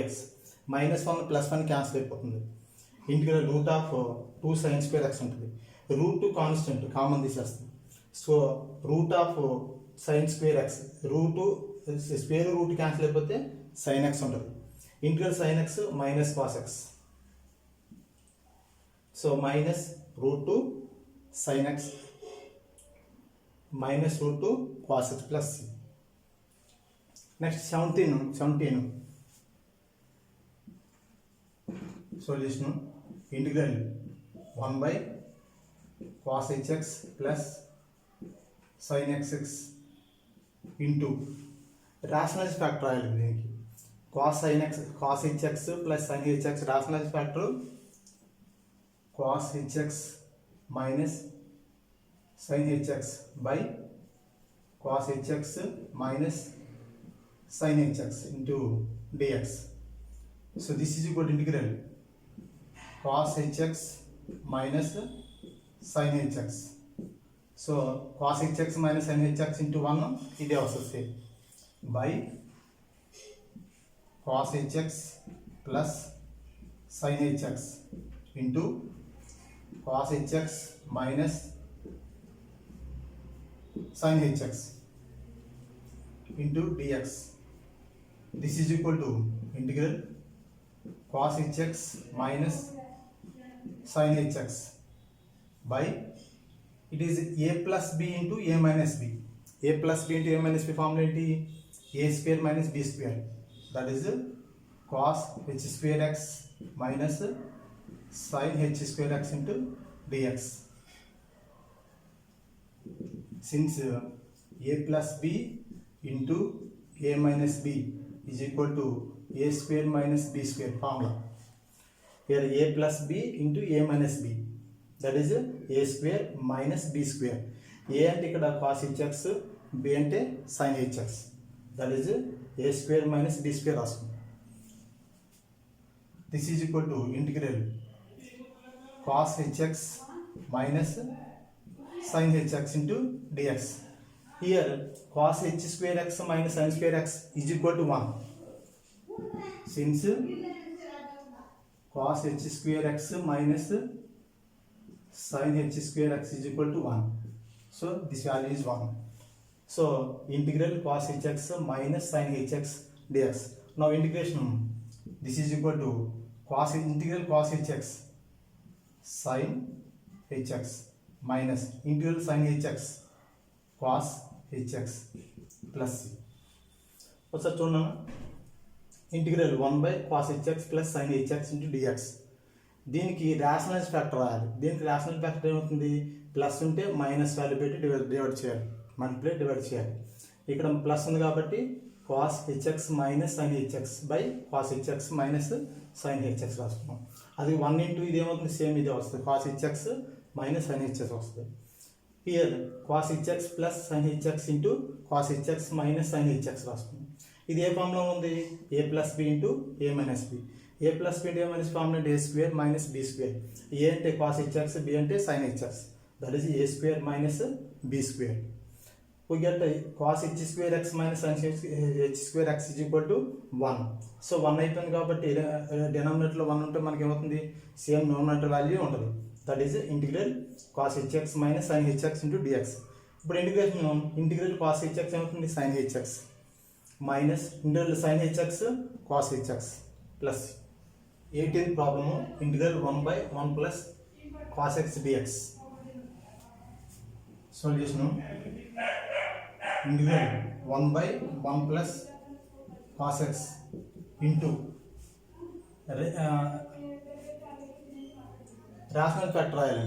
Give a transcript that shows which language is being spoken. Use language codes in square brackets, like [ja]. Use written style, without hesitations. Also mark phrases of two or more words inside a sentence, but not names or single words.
[en] minus 1 plus 1 cancel [te] అయిపోతుంది. [en] integral root of 2 sin square x [te] ఉంటుంది. [en] root 2 constant [te] కామన్ తీసేస్తుంది. [en] so root of sin square x, root square root cancel [te] అయిపోతే [en] sin x [te] ఉంటుంది. [en] integral sin x minus cos x. so minus root 2 sin x minus root 2 cos x plus c. Next 17 solution, integral 1 by cos hx plus sin xx into rationalized factor [te] రాయాలి దీనికి. [en] cos hx plus sin hx rationalized factor cos hx minus sin hx by cos hx minus sin hx into dx. So this is equal to integral cos hx minus sin hx. So cos hx minus sin hx into 1 [te] ఇది వస్తుంది [en] by cos hx plus sin hx into cos hx minus sin hx into dx. This is equal to integral cos hx minus sin hx by, it is a plus b into a minus b. A plus b into a minus b formula ఏంటి? a square minus b square, that is cos h square x minus sin h square x into dx. Since a plus b into a minus b is equal to a square minus b square formula. Here a plus b into a minus b, that is a square minus b square. a [te] అంటే ఇక్కడ [en] cos hx, b అంటే sin hx, that is a square minus b square రాసుకుందాం. This is equal to integral cos hx minus sin hx into dx. Here cos h square x minus sin square x is equal to 1. Since cos h square x minus sin h square x is equal to 1, so this value is 1. So integral cos hx minus sin hx dx. Now integration, this is equal to integral cos hx sin hx minus integral sin hx cos hx plus c. [te] ఒకసారి చూడండి, [en] ఇంటిగ్రల్ 1 by cos hx plus sin hx into dx. [te] దీనికి [en] rationalize factor [te] రాయాలి. దీనికి [en] rational factor [te] ఏమవుతుంది? ప్లస్ ఉంటే [en] minus value [te] పెట్టి డివైడ్ చేయాలి, [en] multiply divide [te] చేయాలి. ఇక్కడ ప్లస్ ఉంది కాబట్టి [en] cos hx minus sin hx by cos hx minus sin hx రాసుకున్నాం. [te] అది 1 into ఇది ఏమవుతుంది? సేమ్ ఇది వస్తుంది, [en] cos hx minus sin hx వస్తుంది. Here cos hx plus sin hx into cos hx minus sin hx రాసుకున్నాం. [te] ఇది ఏ ఫార్ములా ఉంది? [en] a plus b into a minus b. a plus b అంటే formula a square minus b square. a అంటే cos hx, b అంటే sin hx, that is a square minus b square. We get cos h square x minus sin h square x is equal to 1. [te] సో 1 అయిపోయింది కాబట్టి డినామినేటర్లో 1 ఉంటే మనకి ఏమవుతుంది, [en] same numerator value [te] ఉంటుంది. [en] that is integral cos hx minus sin hx into dx. ఇప్పుడు integral cos hx ఏమవుతుంది, sin hx minus integral sin hx cos hx plus 18th problem integral 1/1 plus cos x dx. solution integral 1/1 plus cos x into rational factor రాయాలండి.